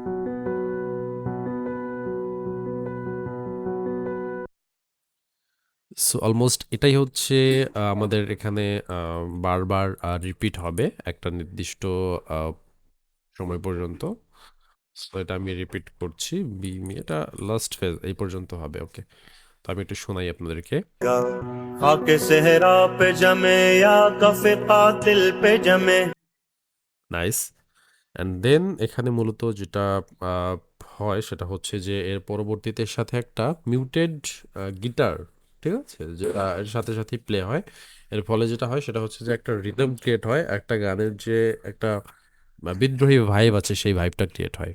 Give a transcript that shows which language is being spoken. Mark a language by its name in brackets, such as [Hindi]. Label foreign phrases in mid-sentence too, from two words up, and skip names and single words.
[English] so almost [Bangla] এটাই হচ্ছে আমাদের এখানে বারবার রিপিট হবে একটা নির্দিষ্ট আহ, সময় পর্যন্ত। সো এটা আমি রিপিট করছি। এটা [English] last phase [Bangla] এই পর্যন্ত হবে। ওকে, তো আমি একটু শোনাই আপনাদেরকে। [Urdu] خاکِ صحرا پہ جمے یا کفِ قاتل پہ جمے. [Bangla] নাইস। [English] and then [Bangla] এখানে মূলত যেটা আহ, হয় সেটা হচ্ছে যে এর পরবর্তীতে এর সাথে একটা [English] muted guitar, [Bangla] ঠিক আছে, যেটা এর সাথে সাথেই প্লে হয়। এর ফলে যেটা হয় সেটা হচ্ছে যে একটা [English] rhythm create [Bangla] হয়, একটা গানের যে একটা বিদ্রোহী ভাইব আছে সেই ভাইবটা ক্রিয়েট হয়।